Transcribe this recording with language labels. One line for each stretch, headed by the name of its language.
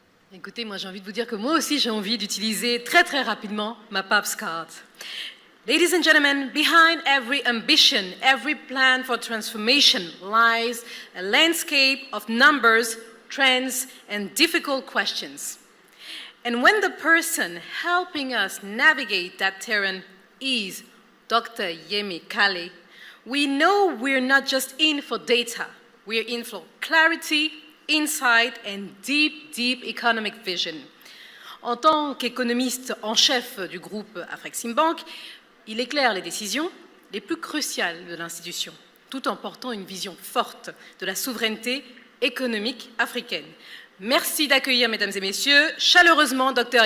French: Écoutez, moi j'ai envie de vous dire que moi aussi j'ai envie d'utiliser très rapidement ma PAPS card.
English: Ladies and gentlemen, behind every ambition, every plan for transformation lies a landscape of numbers, trends, and difficult questions. And when the person helping us navigate that terrain is Dr. Yemi Kale, we know we're not just in for data, we're in for clarity, insight, and deep economic vision.
French: En tant qu'économiste en chef du groupe Afreximbank, il éclaire les décisions les plus cruciales de l'institution, tout en portant une vision forte de la souveraineté économique africaine. Merci d'accueillir, mesdames et messieurs, chaleureusement Dr.